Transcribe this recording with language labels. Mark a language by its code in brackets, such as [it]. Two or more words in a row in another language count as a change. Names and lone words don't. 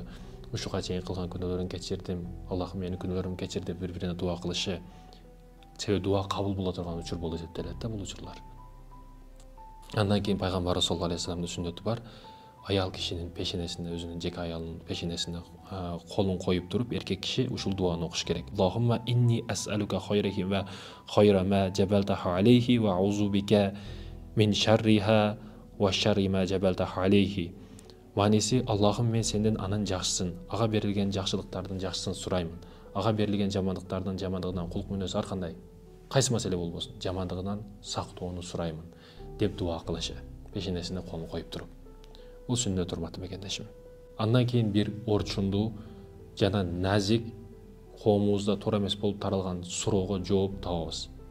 [ky] Ушуга чейин кылган күнөөлөрүмдү кечирдим, Аллахым менин күнөөлөрүмдү кечир деп бири-бирине дуа кылышы. Себеби дуа кабыл боло турган учур болуп эсептелет да бул учурлар. Андан кийин пайгамбарыбыз [ar] صلى الله عليه وسلم [ky] сүннөтү бар. Аял кишинин пешенесине, өзүнүн жеке аялынын пешенесине колун коюп туруп, эркек киши ушул дуаны окуш керек. [ar] اللهم إني أسألك خيرها وخير ما جبلتها عليه وأعوذ بك من شرها وشر ما جبلتها عليه. [ky] Маниси, Аллахым, мен сенден анын жакшысын, ага берилген жакшылыктардын жакшысын сураймын. Ага берилген жамандыктардын жамандыгынан кулк мүнөсү ар кандай кайсы маселе болбосун, жамандыгынан сактоону сураймын деп дуа кылышы, пешенесине колун коюп туруп. Бул сүннөт, урматтуу мекендешим. Андан кийин бир орчундуу жана назик, коомубузда туура эмес болуп таралган суроого жооп табабыз.